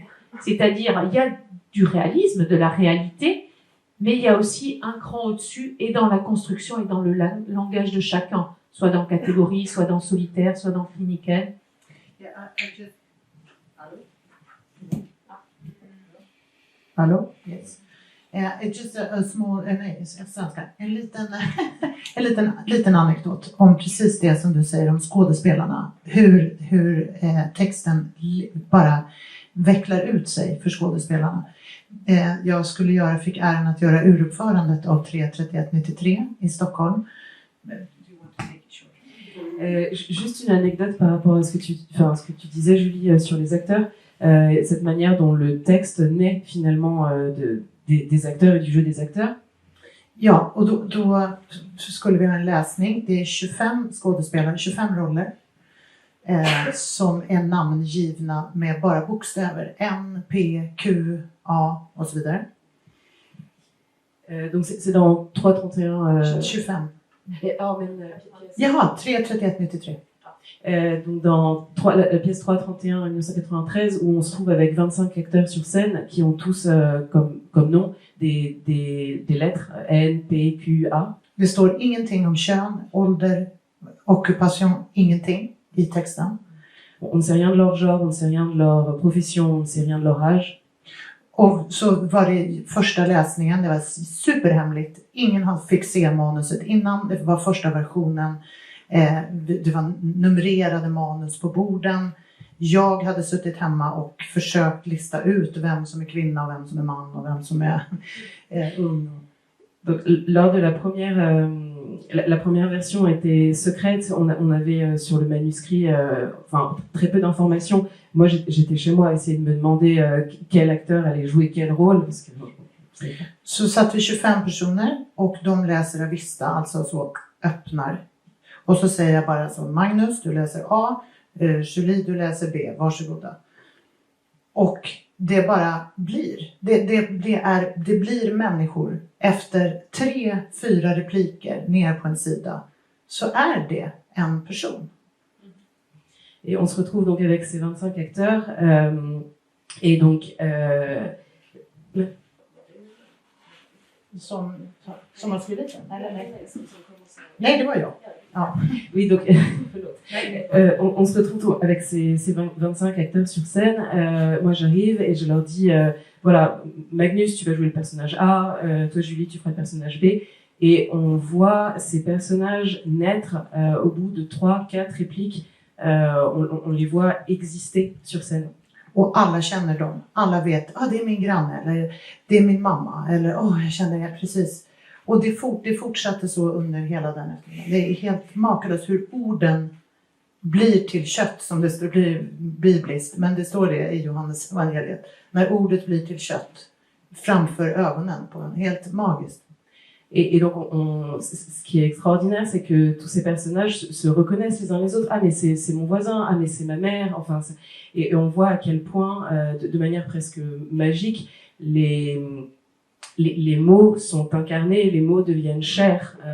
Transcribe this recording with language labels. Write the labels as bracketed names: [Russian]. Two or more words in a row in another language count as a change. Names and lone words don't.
[French] C'est-à-dire, il y a du réalisme, de la réalité, mais il y a aussi un cran au-dessus, et dans la construction et dans le langage de chacun, soit dans Catégorie, soit dans Solitaire, soit dans Kliniken. Allô? [English] Yes. Just a small, [Swedish] en liten anekdot om precis det som du säger om skådespelarna. Hur texten bara vecklar ut sig för skådespelarna. Jag fick äran att göra uruppförandet av 33193 i Stockholm. [French] Juste une anecdote par rapport à ce que tu disais, Julie, sur les acteurs. Cette manière dont le texte naît finalement des acteurs et du jeu des acteurs. [Swedish] Ja, och då skulle vi ha en läsning. Det är 25 skådespelare, 25 roller som är namngivna med bara bokstäver. N, P, Q, A och så vidare. [French] Donc c'est dans 331... 25. [Swedish] Jaha, 33193. [French] Donc dans la pièce 331 1993, où on se trouve avec 25 acteurs sur scène qui ont tous comme nom des lettres N, P, Q, A. [Swedish] Det står ingenting om kön, ålder, occupation, ingenting i texten. [French] On ne sait rien de leur genre, on ne sait rien de leur profession, on ne sait rien de leur âge. [Swedish] Och så var det första läsningen, det var superhemligt. Ingen fick se manuset innan, det var första versionen. Det var numrerade manus på borden. Jag hade suttit hemma och försökt lista ut vem som är kvinna och vem som är man och vem som är ung. [French] Donc, lors de la première version était secrète. On avait sur le manuscrit très peu d'informations. Moi, j'étais chez moi à essayer de me demander quel acteur allait jouer quel rôle. Parce que, [Swedish] så satt vi 25 personer och de läser Avista, alltså så öppnar. Och så säger jag bara så, Magnus, du läser A, Julie, du läser B, varsågoda. Och det bara blir. Det blir människor. Efter 3-4 repliker ner på en sida så är det en person. [French] Et on se retrouve donc avec ces 25 acteurs. Et donc... [Swedish] Som har skrivit den? Eller nej, det var jag. Ja. [French] Oui, donc on se retrouve avec ces 25 acteurs sur scène. Moi, j'arrive et je leur dis, voilà, Magnus, tu vas jouer le personnage A, toi, Julie, tu feras le personnage B. Et on voit ces personnages naître au bout de 3-4 répliques. On les voit exister sur scène. [Swedish] Och alla känner dem. Alla vet, det är min granne, eller det är min mamma, eller jag känner det precis. Och det fortsatte så under hela den eftermiddagen. Det är helt makalöst hur orden blir till kött, som det står bibliskt. Men det står det i Johannes evangeliet. När ordet blir till kött framför ögonen på en. Helt magiskt. [French] Et donc, ce qui est extraordinaire, c'est que tous ces personnages se reconnaissent les uns les autres. Ah, mais c'est mon voisin. Ah, mais c'est ma mère. Enfin, et on voit à quel point, de manière presque magique, les mots sont incarnés, les mots deviennent chairs.